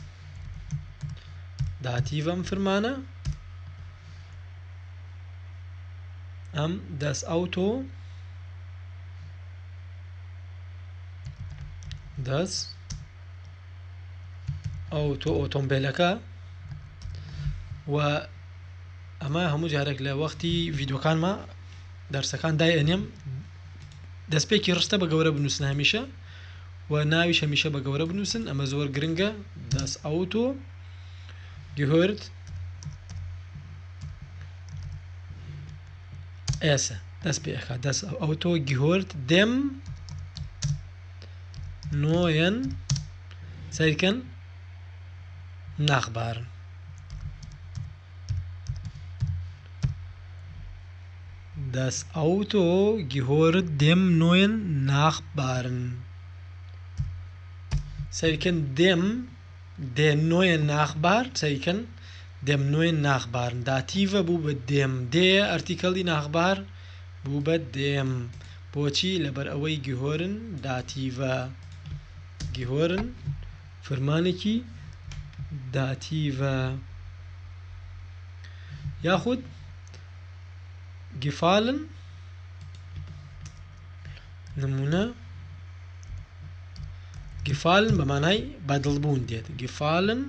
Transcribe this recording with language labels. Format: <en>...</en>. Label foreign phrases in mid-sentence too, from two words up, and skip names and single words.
<ckb>داتیڤە ئەم فەرمانە. ئەم</ckb> <de>das Auto das Auto</de> <ckb>ئۆتۆمبیلەکە و ئەمە هەموو جارێک لە وەختی ڤیدۆکانمە دەرسەکان دای ئەنێم دەستپێکی ڕستە بە گەورە بنووسن هەمیشە و ناویش هەمیشە بە گەورە بنووسن. ئەمە زۆر گرنگە.</ckb> <de>das Auto gehört</de> <ckb>ئێسە دەست پێ ئەکات.</ckb> <de>das Auto gehört dem neuen سەیرکەن Nachbarn. Das Auto gehört dem neuen Nachbarn. سەیرکەن dem der neue Nachbar سەیرکەن dem neuen Nachbarn.</de> <ckb>داتیڤە بوو بە dem دێ ئەرتیکەڵی Nachbar بوو بە dem. بۆچی لەبەر ئەوەی گهۆرن داتیڤە. گهۆرن فەرمانێکی داتیڤە. یاخود gefallen نمونە gefallen بە مانای بەدڵبوون دێت.</ckb>